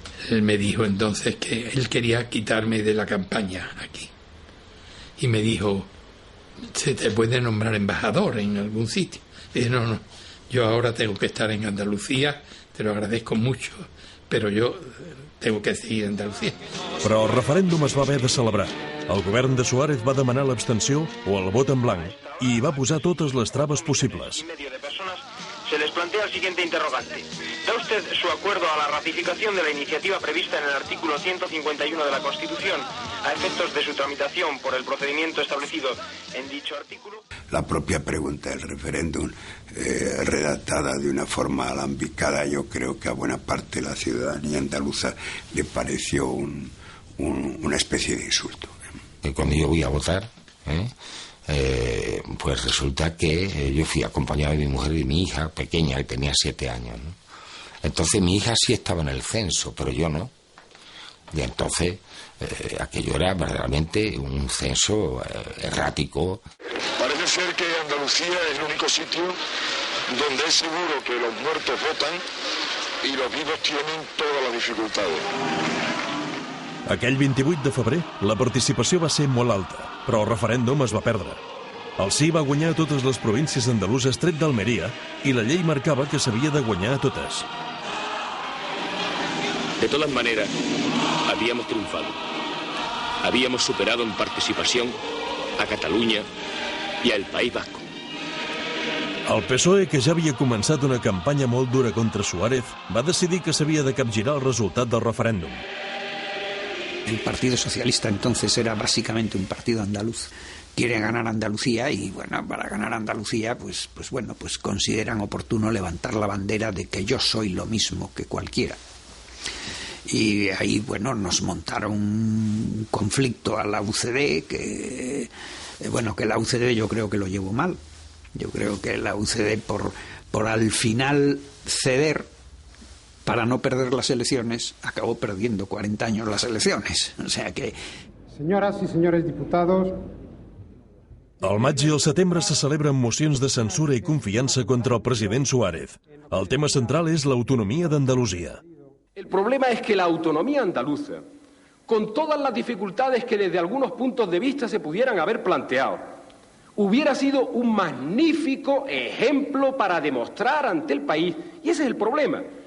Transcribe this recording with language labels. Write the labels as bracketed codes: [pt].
[es] Él me dijo entonces que él quería quitarme de la campaña aquí. Y me dijo: se te puede nombrar embajador en algún sitio. Y dije: no, yo ahora tengo que estar en Andalucía, te lo agradezco mucho, pero yo tengo que seguir en Andalucía. [ca] Però el referèndum es va haver de celebrar. El govern de Suárez va demanar l'abstenció o el vot en blanc i hi va posar totes les traves possibles. [es] Se les plantea el siguiente interrogante. ¿Da usted su acuerdo a la ratificación de la iniciativa prevista en el artículo 151 de la Constitución a efectos de su tramitación por el procedimiento establecido en dicho artículo? La propia pregunta del referéndum, redactada de una forma alambicada, yo creo que a buena parte de la ciudadanía andaluza le pareció una especie de insulto. Cuando yo voy a votar, pues resulta que yo fui acompañado de mi mujer y mi hija pequeña, que tenía 7 años, ¿no? Entonces mi hija sí estaba en el censo, pero yo no. Y entonces aquello era verdaderamente un censo errático. Parece ser que Andalucía es el único sitio donde es seguro que los muertos votan y los vivos tienen todas las dificultades. [ca] Aquell 28 de febrer, la participació va ser molt alta, però el referèndum es va perdre. El sí va guanyar a totes les províncies andaluses tret d'Almeria i la llei marcava que s'havia de guanyar a totes. [es] De todas maneras, habíamos triunfado. Habíamos superado en participación a Cataluña y al País Vasco. [ca] El PSOE, que ja havia començat una campanya molt dura contra Suárez, va decidir que s'havia de capgirar el resultat del referèndum. [es] El Partido Socialista entonces era básicamente un partido andaluz. Quiere ganar Andalucía y, bueno, para ganar Andalucía, pues consideran oportuno levantar la bandera de que yo soy lo mismo que cualquiera. Y ahí, bueno, nos montaron un conflicto a la UCD que la UCD yo creo que lo llevó mal. Yo creo que la UCD por al final ceder para no perder las elecciones, acabó perdiendo 40 años las elecciones. O sea que... Señoras y señores diputados... [ca] Al maig i al setembre se celebren mocions de censura i confiança contra el president Suárez. El tema central és l'autonomia d'Andalusia. [es] El problema es que la autonomía andaluza, con todas las dificultades que desde algunos puntos de vista se pudieran haber planteado, hubiera sido un magnífico ejemplo para demostrar ante el país, y ese es el problema,